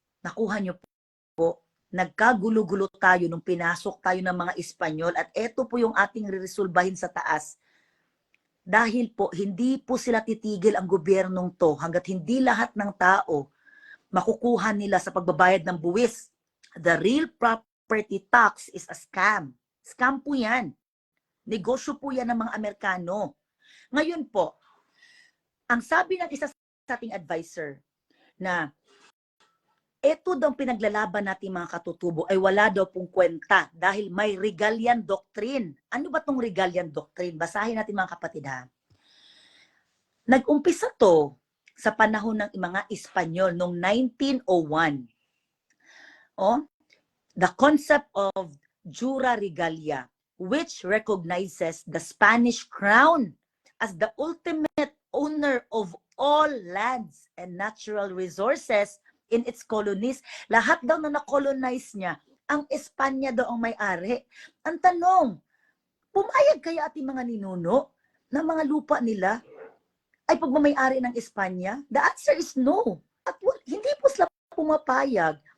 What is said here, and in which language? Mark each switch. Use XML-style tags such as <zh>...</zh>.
<tl>Nakuha nyo po. Nagkagulo-gulo tayo nung pinasok tayo ng mga Espanyol at eto po yung ating reresolbahin sa taas. Dahil po, hindi po sila titigil ang gobyernong to hanggat hindi lahat ng tao makukuha nila sa pagbabayad ng buwis.</tl> <en>The real property tax is a scam.</en> <tl>Scam po yan. Negosyo po yan ng mga Amerikano. Ngayon po, ang sabi ng isa sa ating advisor na ito daw pinaglalaban natin mga katutubo ay wala daw pong kwenta dahil may Regalian Doctrine. Ano ba tong Regalian Doctrine? Basahin natin mga kapatid ha. Nag-umpisa to sa panahon ng mga Espanyol noong 1901.</tl> <en>The concept of Jura Regalia, which recognizes the Spanish crown as the ultimate owner of all lands and natural resources in its colonies.</en> <tl>Lahat daw na na-colonize niya, ang Espanya daw ang may-ari. Ang tanong, pumayag kaya ating mga ninuno na mga lupa nila ay pagmamay-ari ng Espanya?</tl> <en>The answer is no.</en> <tl>At hindi po sila pumapayag.</tl>